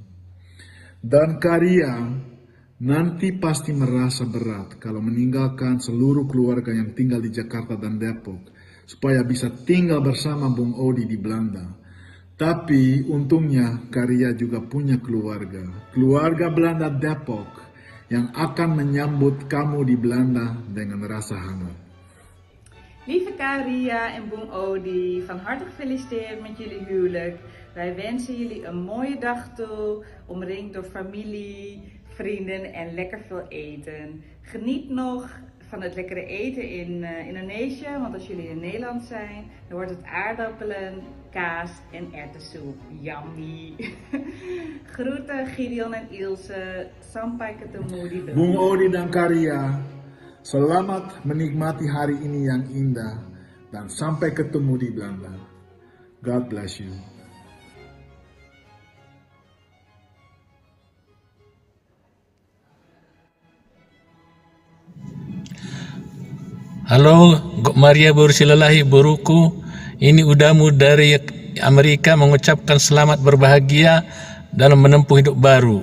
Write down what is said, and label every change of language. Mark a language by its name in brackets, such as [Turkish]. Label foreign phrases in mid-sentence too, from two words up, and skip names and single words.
[Indonesian] Dan Karya nanti pasti merasa berat kalau meninggalkan seluruh keluarga yang tinggal di Jakarta dan Depok supaya bisa tinggal bersama Bung Odi di Belanda. Tapi untungnya Karya juga punya keluarga Belanda Depok yang akan menyambut kamu di Belanda dengan rasa hangat. [Dutch] Lieve Karya en Bung Odi, van harte gefeliciteerd met jullie huwelijk. Wij wensen jullie een mooie dag toe, omringd door familie, vrienden en lekker veel eten. Geniet nog van het lekkere eten in Indonesië, want als jullie in Nederland zijn, dan wordt het aardappelen, kaas en erwtensoep. Yummy! Groeten Gideon en Ilse, [Indonesian] sampai ketemu di Belanda. Bung Odi dan Karya, selamat menikmati hari ini yang indah dan sampai ketemu di Belanda. [English] God bless you. [Indonesian] Halo Maria Borsilalahi Boruku, ini Udamu dari Amerika mengucapkan selamat berbahagia dalam menempuh hidup baru.